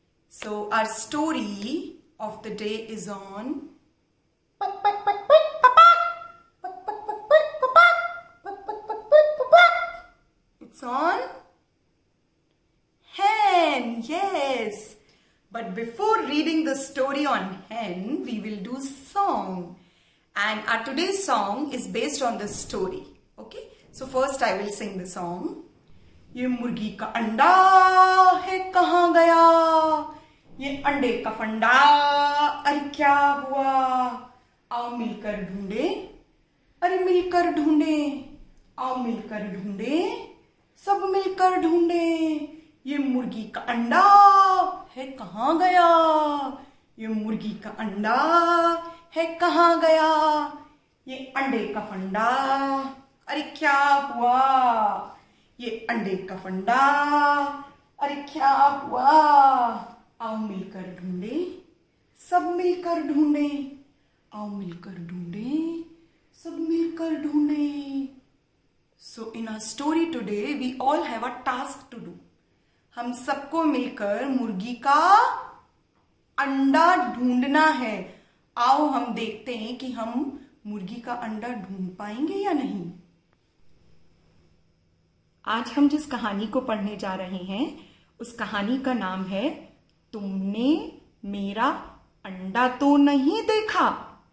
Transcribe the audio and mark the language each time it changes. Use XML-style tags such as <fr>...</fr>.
<en>So our story of the day is on It's on hen. Yes. But before reading the story on hen, we will do song. And our today's song is based on the story. Okay? So first I will sing the song.</en> <hi>ये मुर्गी का अंडा है कहाँ गया? ये अंडे का फंडा अरे क्या हुआ? आओ मिलकर ढूंढे, अरे मिलकर ढूंढे, आओ मिलकर ढूंढे, सब मिलकर ढूंढे. ये मुर्गी का अंडा है कहाँ गया? ये मुर्गी का अंडा है कहाँ गया? ये अंडे का फंडा अरे क्या हुआ? ये अंडे का फंडा अरे क्या हुआ? आओ मिलकर ढूंढे, सब मिलकर ढूंढे, आओ मिलकर ढूंढे, सब मिलकर ढूंढे.</hi> <en>So in our story today we all have a task to do.</en> <hi>हम सबको मिलकर मुर्गी का अंडा ढूंढना है. आओ हम देखते हैं कि हम मुर्गी का अंडा ढूंढ पाएंगे या नहीं. आज हम जिस कहानी को पढ़ने जा रहे हैं उस कहानी का नाम है तुमने मेरा अंडा तो नहीं देखा.</hi>